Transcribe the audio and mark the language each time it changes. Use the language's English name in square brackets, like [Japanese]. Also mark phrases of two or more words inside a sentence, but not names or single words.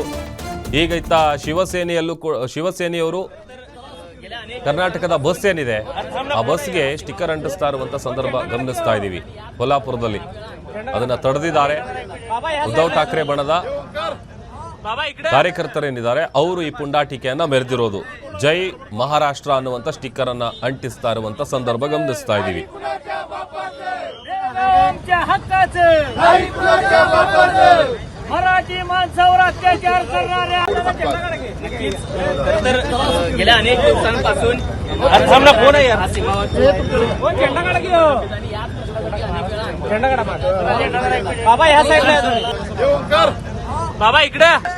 [Kannada] ಈಗ ಇತ್ತ ಶಿವಸೇನೆಯವರು ಕರ್ನಾಟಕದ ಬಸ್ ಏನಿದೆ ಆ ಬಸ್ಗೆ ಸ್ಟಿಕ್ಕರ್ ಅಂಟಿಸ್ತಾ ಇರುವಂತ ಸಂದರ್ಭ ಗಮನಿಸ್ತಾ ಇದ್ದೀವಿ. ಕೊಲ್ಲಾಪುರದಲ್ಲಿ ಅದನ್ನ ತಡೆದಿದ್ದಾರೆ. ಉದ್ಧವ್ ಠಾಕ್ರೆ ಬಣದ ಕಾರ್ಯಕರ್ತರೇನಿದ್ದಾರೆ ಅವರು ಈ ಪುಂಡಾಟಿಕೆಯನ್ನ ಮೆರೆದಿರೋದು. ಜೈ ಮಹಾರಾಷ್ಟ್ರ ಅನ್ನುವಂತ ಸ್ಟಿಕ್ಕರ್ ಅನ್ನ ಅಂಟಿಸ್ತಾ ಇರುವಂತ ಸಂದರ್ಭ ಗಮನಿಸ್ತಾ ಇದ್ದೀವಿ. [Marathi] मराठी माणसावर अत्याचार करणाऱ्या गेल्या अनेक दिवसांपासून फोन आहे झेंडा काढा की झेंडा काढा बाबा ह्या साईडला बाबा इकडे